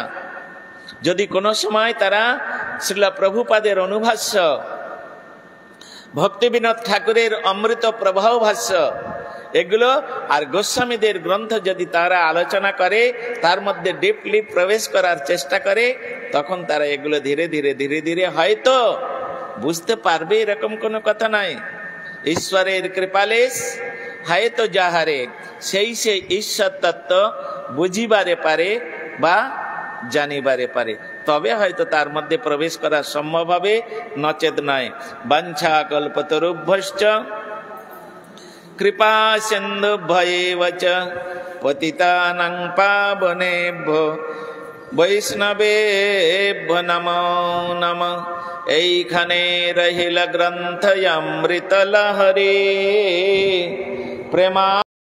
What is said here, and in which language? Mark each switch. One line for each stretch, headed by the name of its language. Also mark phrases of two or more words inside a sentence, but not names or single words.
Bangla: যদি কোনো সময় তারা শ্রীলা প্রভুপাদের অনুভাষ্য, ভক্তি বিনোদ ঠাকুরের অমৃত প্রবাহ ভাষ্য, এগুলো আর গোস্বামীদের গ্রন্থ যদি তারা আলোচনা করে, তার মধ্যে ডিপলি প্রবেশ করার চেষ্টা করে, তখন তারা এগুলো ধীরে ধীরে ধীরে ধীরে হয়তো বুঝতে পারবে, এরকম কোনো কথা নাই। ঈশ্বরের কৃপালেশ হয়তো যাহারে, সেই ঈশ্বর তত্ত্ব বুঝিবারে পারে বা জানিবারে পারে। তবে হয়তো তার মধ্যে প্রবেশ করা সম্ভব হবে, নচেত নয়।
Sanskrit: বাঞ্ছা কল্পতরুভ্যশ্চ কৃপা সিন্ধুভ্যেব চ পতিতানাং পাবনেভ্যো বৈষ্ণবেভ্যো নমো নমঃ।
Bangla: এইখানে রহিল গ্রন্থ অমৃত লহরী প্রেমা।